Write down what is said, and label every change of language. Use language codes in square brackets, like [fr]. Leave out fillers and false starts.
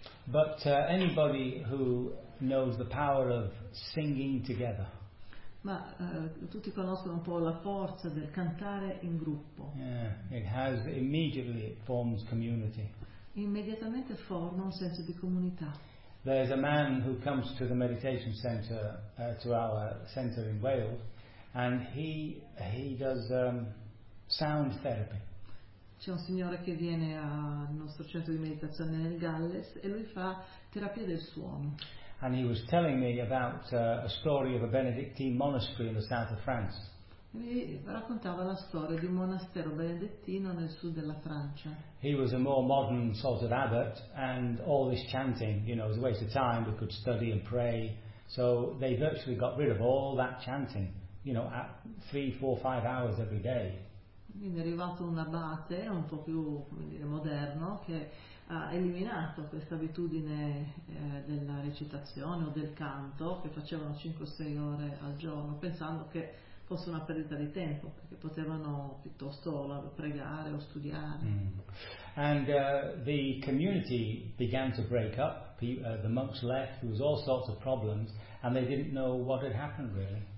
[en] But anybody who knows the power of singing together. [it] Ma tutti conoscono un po' la forza del cantare in gruppo. [en] Yeah, it forms community. [it] Immediatamente forma un senso di comunità. [en] There's a man who comes to the meditation center, to our center in Wales, and he does sound therapy. [it] C'è un signore che viene al nostro centro di meditazione nel Galles e lui fa terapia del suono. [en] And he was telling me about a story of a Benedictine monastery in the south of France. [it] Mi raccontava la storia di un monastero benedettino nel sud della Francia. [en] He was a more modern sort of abbot, and all this chanting, you know, was a waste of time. We could study and pray, so they virtually got rid of all that chanting, you know, at 3, 4, 5 hours every day. [it] Quindi è arrivato un abate un po' più, come dire, moderno, che ha eliminato questa abitudine della recitazione o del canto che facevano 5-6 ore al giorno, pensando che fosse una perdita di tempo, perché potevano piuttosto pregare o studiare. Mm. [en] And the community began to break up, the monks left, there was all sorts of problems, and they didn't know what had happened really.